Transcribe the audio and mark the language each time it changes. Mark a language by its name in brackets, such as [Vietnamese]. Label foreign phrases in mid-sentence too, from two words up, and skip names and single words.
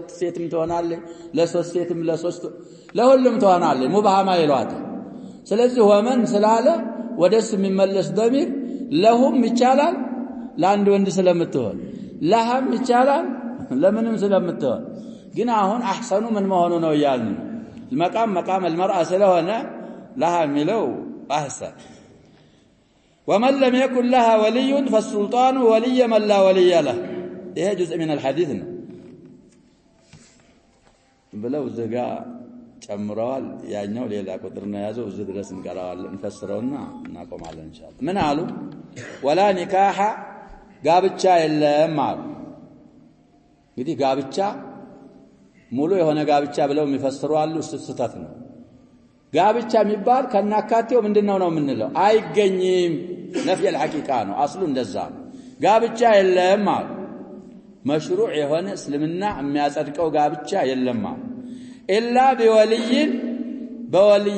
[Amharic] ሴትም ትሆናለች ለሶስት ሴትም ለሶስት ለሁሉም ትሆናለች ሙባሃማ ይሏት ስለዚህ ወመን ስላለ ወደስ የሚመለስ ضمير ለሁም ይቻላል ለአንድ ወንድ ስለምትሆን ለሃም ይቻላል ለምንም ስለምትሆን ግን አሁን አህሰኑ ምን መሆኑ ነው ያልን [Arabic] المقام المرأة [Amharic] ስለሆነ لها ሚለው [Arabic] احسن ومن لم يكن لها ولي فالسلطان ولي من لا ولي له [Amharic] ይሄ [Arabic] جزء من الحديث [Amharic] ነው ብለው ዘጋ ጨምረዋል ያኛው ሌላ ቁጥር ነው ያዘው እዚህ ድረስ እንቀራዋለን እንፈስረውና እናቆማለን ኢንሻአላህ ምን አሉ [Arabic] ولا نكاح [Amharic] ጋብቻ የለም አሉ እንግዲህ ጋብቻ ሙሉ የሆነ ጋብቻ ብለው የሚፈስሩ አሉ ስህተት ነው ጋብቻ የሚባል ከናካቴው ምንድነው ነው የምንለው አይገኝም [Arabic] نفي الحقيقه [Amharic] ነው አስሉ እንደዛ ጋብቻ የለም አሉ መሽሩዕ የሆነ እስልምና የሚያጸድቀው ጋብቻ የለም አሉ [Arabic] إلا بولي [Amharic] በወልይ